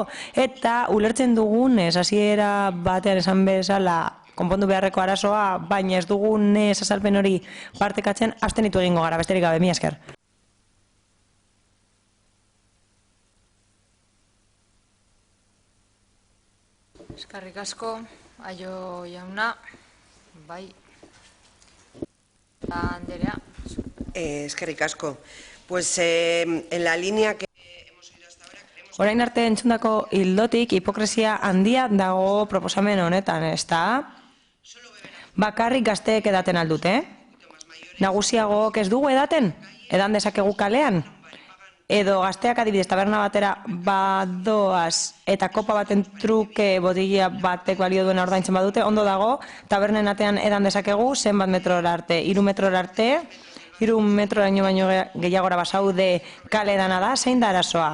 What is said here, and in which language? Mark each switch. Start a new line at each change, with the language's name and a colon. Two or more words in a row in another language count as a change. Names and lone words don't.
Basque: Eta ulertzen dugunez, hasiera batean esan bezala konpondu beharreko arazoa, baina ez dugunez azalpen hori partekatzen, abstenitu egingo gara, besterik gabe, mila esker. Eskerrik asko, Aio jauna, bai, Anderea. Eskerrik asko.
Spanish: Pues en la línea que hemos oído hasta ahora creemos...
Basque: Orain arte entzundako hildotik hipokresia handia dago proposamen honetan, ezta? Bakarrik gazteek edaten aldute? Nagusiagook ez dugu edaten? Edan dezakegu kalean? Edo gazteak adibidez taberna batera badoaz eta kopa baten truke botila batek balio duena ordaintzen badute, ondo dago, tabernen atean edan dezakegu zenbat metrora arte, 3 metrora arte, 3 metroraino baino gehiagora basaude kale dana da, zein da arazoa?